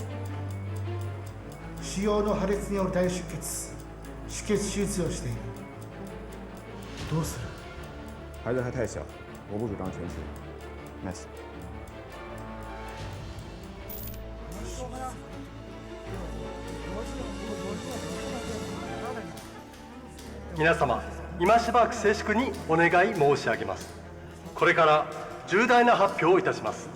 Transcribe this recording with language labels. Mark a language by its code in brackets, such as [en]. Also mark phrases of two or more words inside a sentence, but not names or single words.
[ja] 腫瘍の破裂による大出血、出血手術をしている。どうする？ [zh] 孩子还太小，我不主张全切。Nice。 [ja] 皆様、今しばらく静粛にお願い申し上げます。これから重大な発表をいたします。